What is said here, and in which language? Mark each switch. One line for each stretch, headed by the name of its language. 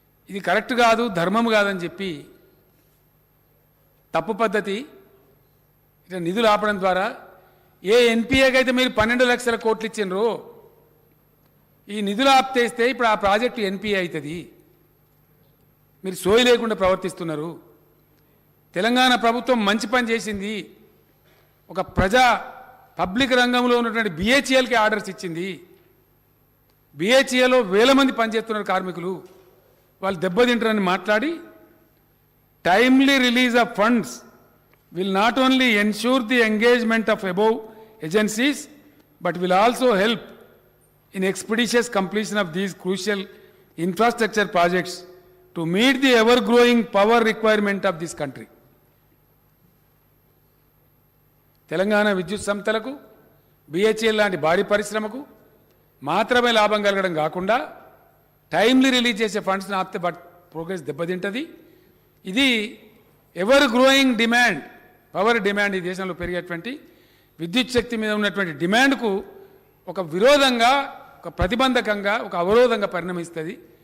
Telugu: ఇది కరెక్ట్ కాదు, ధర్మం కాదని చెప్పి తప్పు పద్ధతి ఇట్లా నిధులు ఆపడం ద్వారా ఏ ఎన్పిఏకి అయితే మీరు 12 లక్షల కోట్లు ఇచ్చిండ్రో ఈ నిధులు ఆప్తేస్తే ఇప్పుడు ఆ ప్రాజెక్టు ఎన్పిఏ అవుతుంది. మీరు సోయి లేకుండా ప్రవర్తిస్తున్నారు. తెలంగాణ ప్రభుత్వం మంచి పని చేసింది. ఒక పబ్లిక్ రంగంలో ఉన్నటువంటి బిహెచ్ఎల్కి ఆర్డర్స్ ఇచ్చింది. బిహెచ్ఏలో వేల మంది పనిచేస్తున్నారు కార్మికులు, వాళ్ళు దెబ్బతింటారని మాట్లాడి
English: Timely release of funds will not only ensure the engagement of above agencies but will also help in expeditious completion of these crucial infrastructure projects to meet the ever growing power requirement of this country.
Telugu: Telangana విద్యుత్ సంస్థలకు BHEL లాంటి భారీ పరిశ్రమకు మాత్రమే లాభం కలగడం కాకుండా timely release చేసే ఫండ్స్ని ఆపితే ప్రోగ్రెస్ దెబ్బతింటుంది. ఇది ever growing demand, power demand, ఈ దేశంలో పెరిగేటువంటి విద్యుత్ శక్తి మీద ఉన్నటువంటి డిమాండ్కు ఒక విరోధంగా, ఒక ప్రతిబంధకంగా, ఒక అవరోధంగా పరిణమిస్తుంది.